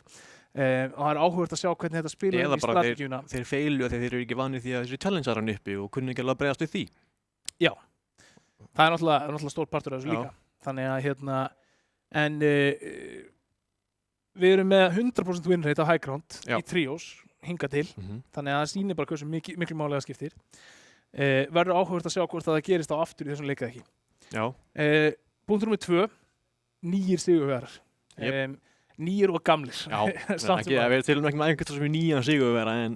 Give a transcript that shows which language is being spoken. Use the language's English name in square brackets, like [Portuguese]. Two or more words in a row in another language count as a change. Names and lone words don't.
[Icelandic] Og það er áhugavert að sjá hvernig þetta spilar í strategíuna. Eða bara þeir feilu að þeir eru ekki vanir því að þessi challenge er hann uppi og kunni ekki alveg að bregðast við því. Já, það er náttúrulega stór partur af þessu líka. Þannig að en við erum með 100% [English] win rate [Icelandic] á High Ground í trios hingað til, þannig að það sýnir bara hversu miklu máli það skiptir. Verður áhugavert að sjá hvort það gerist á aftur í þessum leik eða ekki. Já. Punktur nummer 2, nýir sigurvegarar. Nýir og gamlir. Já, við tilum ekki með einhvern sem er nýjan sigurvegara en...